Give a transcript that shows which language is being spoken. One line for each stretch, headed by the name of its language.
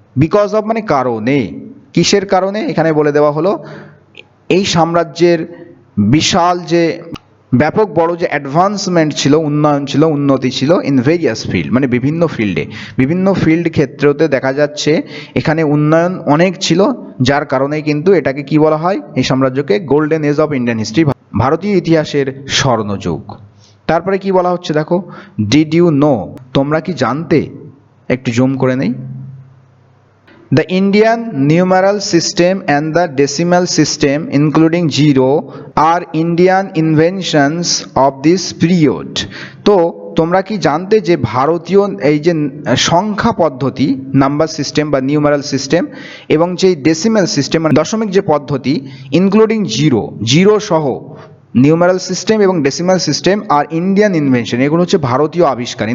Bangla: Because of মানে কারণে, কিসের কারণে এখানে বলে দেওয়া হলো, এই সাম্রাজ্যের বিশাল যে ব্যাপক বড় যে অ্যাডভান্সমেন্ট ছিল, উন্নয়ন ছিল, উন্নতি ছিল, ইন ভেরিয়াস ফিল্ড মানে বিভিন্ন ফিল্ডে, বিভিন্ন ফিল্ড ক্ষেত্রতে দেখা যাচ্ছে এখানে উন্নয়ন অনেক ছিল, যার কারণে কিন্তু এটাকে কি বলা হয়, এই সাম্রাজ্যকে
English: golden age of Indian history,
Bangla: ভারতীয় ইতিহাসের স্বর্ণযুগ। তারপরে কি বলা হচ্ছে দেখো,
English: did you know,
Bangla: তোমরা কি জানতে, একটু জুম করে নেই।
English: The Indian numeral system and the decimal system, including zero, are Indian inventions of this period.
Bangla: তো তোমরা কি জানতে যে ভারতীয় এই যে সংখ্যা পদ্ধতি, নাম্বার সিস্টেম বা নিউমারাল সিস্টেম, এবং যে ডেসিমাল সিস্টেম মানে দশমিক যে পদ্ধতি, ইনক্লুডিং জিরো, জিরো সহ নিউমারাল সিস্টেম এবং ডেসিমাল সিস্টেম আর ইন্ডিয়ান ইনভেনশন, এগুলো হচ্ছে ভারতীয় আবিষ্কার।